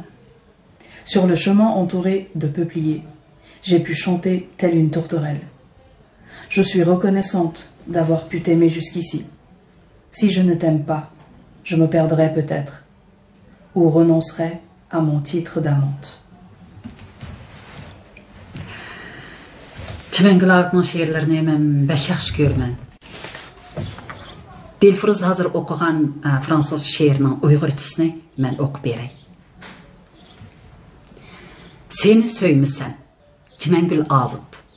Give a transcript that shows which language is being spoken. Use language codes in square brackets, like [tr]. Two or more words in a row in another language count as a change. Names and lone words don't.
[fr] Sur le chemin entouré de peupliers, j'ai pu chanter telle une tourterelle. Je suis reconnaissante d'avoir pu t'aimer jusqu'ici. Si je ne t'aime pas, je me perdrai peut-être, ou renoncerai à mon titre d'amante. [uz] Chimangul Ovutning she'rlarini men bek yaxshi ko'raman. Dilfuruz hozir o'qigan fransuz she'rining uyg'urchasini men o'qib beray. [ug] Seni söymisem, Chimangul Ovut.